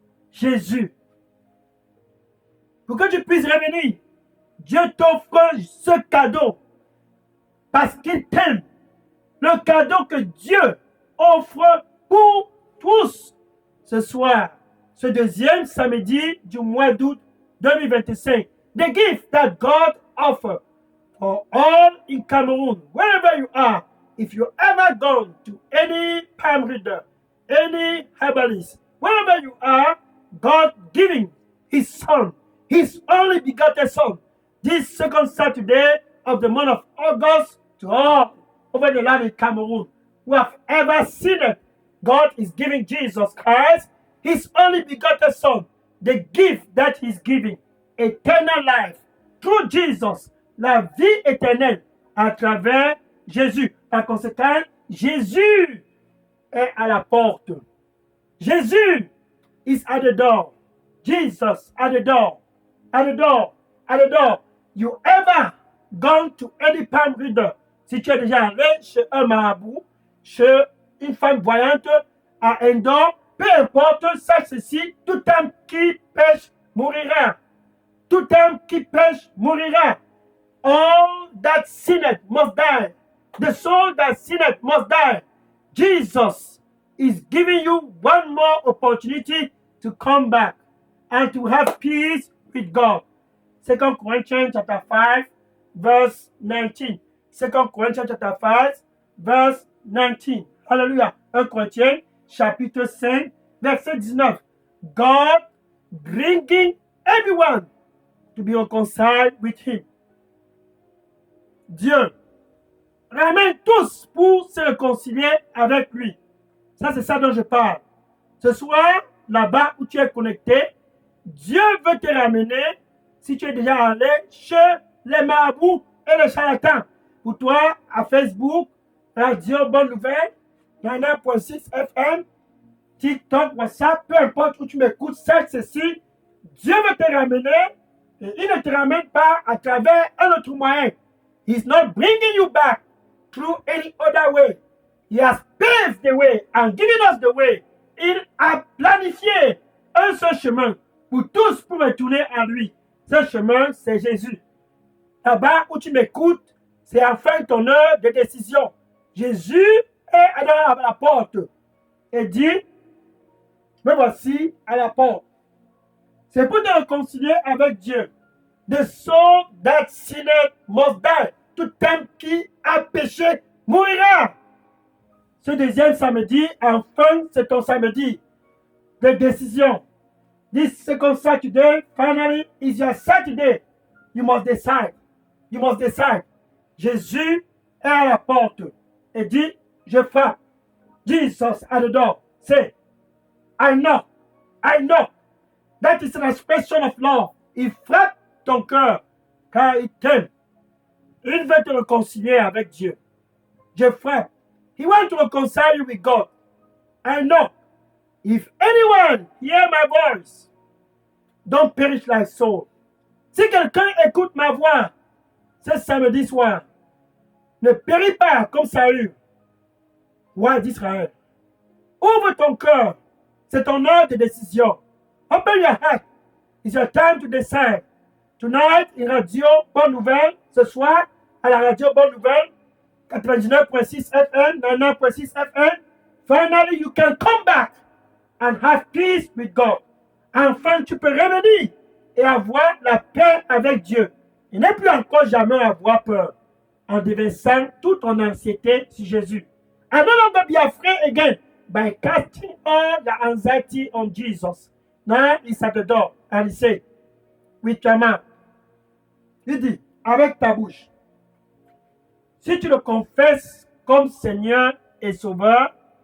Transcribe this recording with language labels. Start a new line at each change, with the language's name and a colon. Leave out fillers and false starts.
French: Jésus. Pour que tu puisses revenir, Dieu t'offre ce cadeau parce qu'il t'aime. Le cadeau que Dieu offre pour tous ce soir, ce deuxième samedi du mois d'août 2025.
English: The gift that God offers for all in Cameroon, wherever you are, if you ever gone to any palm reader, any herbalist, wherever you are, God giving His Son, His only begotten Son, this second Saturday of the month of August to all over the land in Cameroon who have ever seen it. God is giving Jesus Christ, His only begotten Son, the gift that He's giving, eternal life, through Jesus,
French: la vie éternelle à travers Jésus. Par conséquent, Jésus est à la porte.
English: Jésus is at the door. Jesus at the door. At the door. At the door. You ever gone to any palm reader?
French: Si tu es déjà allé chez un marabout, chez une femme voyante, à un don, peu importe, sache ceci, tout homme qui pêche mourira. Tout homme qui pêche mourira.
English: All that sinneth must die. The soul that sinneth must die. Jesus is giving you one more opportunity to come back and to have peace with God. 2 Corinthians chapter 5, verse 19. 2 Corinthians chapter 5, verse 19. Hallelujah.
French: 1 Corinthiens chapitre 5, verset 19.
English: God bringing everyone to be reconciled with Him.
French: Dieu ramène tous pour se réconcilier avec lui. Ça, c'est ça dont je parle. Ce soir, là-bas où tu es connecté, Dieu veut te ramener, si tu es déjà allé, chez les marabouts et les charlatans. Pour toi, à Facebook, Radio Bonne Nouvelle, 99.6 FM, TikTok, WhatsApp, peu importe où tu m'écoutes, sache ceci, Dieu veut te ramener et il ne te ramène pas à travers un autre moyen.
English: He's not bringing you back through any other way. He has paved the way and given us the way.
French: Il a planifié un seul chemin pour tous pour retourner à lui. Ce chemin, c'est Jésus. Là-bas où tu m'écoutes, c'est enfin ton heure de décision. Jésus est à la porte et dit, me voici à la porte. C'est pour te réconcilier avec Dieu.
English: The soul that sinneth must die.
French: Tout homme qui a péché mourira. Ce deuxième samedi, enfin, c'est ton samedi de décision.
English: This second Saturday, finally, is your Saturday. You must decide. You must decide.
French: Jésus est à la porte et dit, je frappe.
English: Jesus at the door. Say, I knock. I knock. That is an expression of love.
French: Il frappe ton cœur car il t'aime. Il veut te réconcilier avec Dieu. Je frappe.
English: He wants to reconcile you with God. I knock. If anyone hear my voice, don't perish like soul.
French: Si quelqu'un écoute ma voix ce samedi soir, ne péris pas comme Saül, roi d'Israël. Ouvre ton cœur. C'est ton heure de décision.
English: Open your heart. It's your time to decide. Tonight, in Radio Bonne Nouvelle,
French: ce soir, à la Radio Bonne Nouvelle,
English: 99.6 FM, 99.6 FM, finally you can come back and have peace with God.
French: Enfin, tu peux revenir et avoir la paix avec Dieu. Et ne plus encore jamais avoir peur en déversant toute ton anxiété sur Jésus.
English: And no longer be afraid again by casting all your anxiety on Jesus. Now he's at the door and he said, with your mouth,
French: il dit, avec ta bouche, si tu le confesses comme Seigneur et Sauveur,